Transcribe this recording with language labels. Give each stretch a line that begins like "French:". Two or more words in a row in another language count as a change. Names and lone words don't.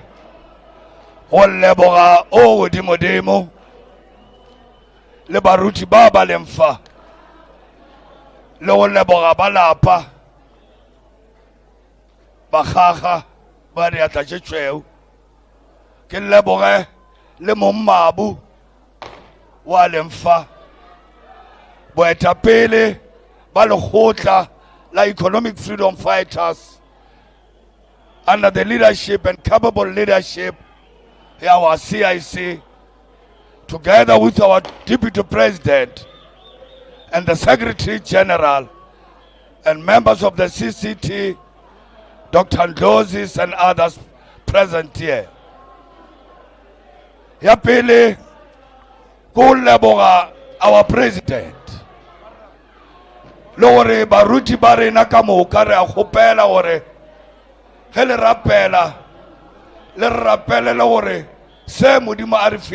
Northern Sotho: go leboga o godimo le baruti ba ba lemfa le go leboga ba lapa ba gaga ba re atla tshweu ke leboge le mommabu wa lemfa boetapele ba lekgotla la
English: economic freedom fighters under the leadership and capable leadership of our CIC, together with our Deputy President and the Secretary General and members of the CCT, Dr. Ndozis and others present here.
Northern Sotho: Ya pele, ko leboga
English: our President.
Northern Sotho: Lore baruti bare na ka moka re a gopela gore ge le rapela le rapele le gore se modimo a re